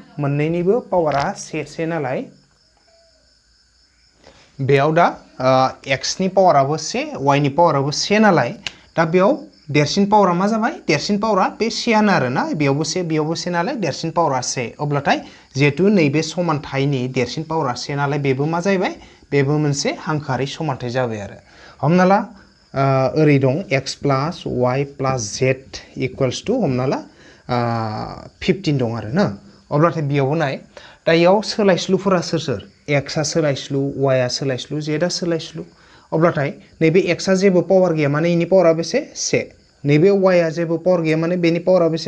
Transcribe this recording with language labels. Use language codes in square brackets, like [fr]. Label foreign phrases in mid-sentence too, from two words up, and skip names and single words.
[brx] मोननैनिबो पावारा 1 नालाय बेयाव दा x नि पावाराबो 1 y नि पावाराबो 1 नालाय दा बेयाव देरसिन पावारा मा जाबाय? देरसिन पावारा बे 1 आरो ना। बेयावबो 1 बेयावबो 1 नालाय देरसिन पावारा 1। अब्लाथाय जिहेतु नैबे समानथायनि देरसिन पावारा 1 नालाय बेबो मा जाहैबाय? बेबो मोनसे हांखोआरि समानथाय जाबाय आरो। हमना ला ओरै दं [en] x plus y plus z equals to [brx] हमना ला 15 दं आरो ना। अब्लाथाय बेयावबो नाय दा इयाव सोलायस्लुफोरा सोर? x आ सोलायस्लु, y आ सोलायस्लु, z आ सोलायस्लु। अब्लाथाय नैबे x आ जेबो पावार गैया माने इनि पावारा बेसे? 1। नैबे y आ जेबो पावार गैया माने बेनि पावारा बेसे?